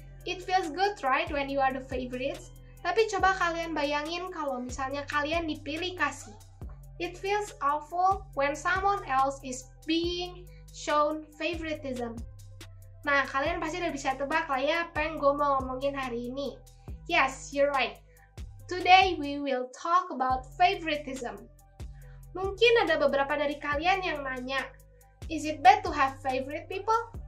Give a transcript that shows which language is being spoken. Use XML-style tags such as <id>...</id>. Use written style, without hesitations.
<en>It feels good, right, when you are the favorites?</en> <id>Tapi coba kalian bayangin kalau misalnya kalian dipilih kasih.</id> <en>It feels awful when someone else is being shown favoritism.</en> <id>Nah, kalian pasti udah bisa tebak lah ya apa yang gue mau ngomongin hari ini.</id> <en>Yes, you're right. Today we will talk about favoritism.</en> <id>Mungkin ada beberapa dari kalian yang nanya,</id> <en>is it bad to have favorite people?</en>